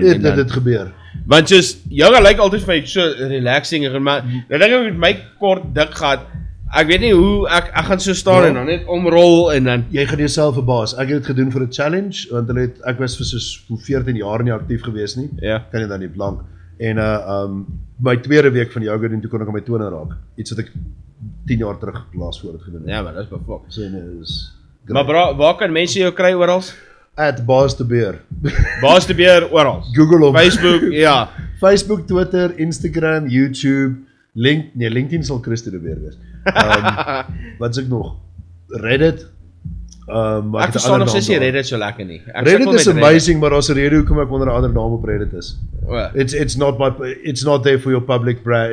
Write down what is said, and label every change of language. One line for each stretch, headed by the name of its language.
Afrikaans: Dit gebeur. Want soos yoga lyk altyd vir my so relaxing en maar nou dink ek met my kort dik gat. Ek weet nie hoe ek gaan so staan en dan net omrol en dan jy gaan jouself verbaas. Ek het dit gedoen vir 'n challenge want ek was vir soos 14 jaar nie aktief gewees nie. Ja. Kan jy dan nie blank. En my tweede week van yoga doen toe kon ek aan my tone raak. Iets wat ek 10 jaar terug laas voor het gedoen het. Ja, maar dis befok. So is maar bro, waar kan mense jou kry oral? @baasdebeer. Baasdebeer oral. Google hom. Facebook, ja. Facebook, Twitter, Instagram, YouTube, LinkedIn sal Christo de Beer wees. Wat is ek nog? Reddit. Ek verstaan nog steeds nie Reddit so lekker nie. Reddit is amazing, maar daar's 'n rede hoekom ek onder 'n ander naam op Reddit is.
English: It's not there for your public brand.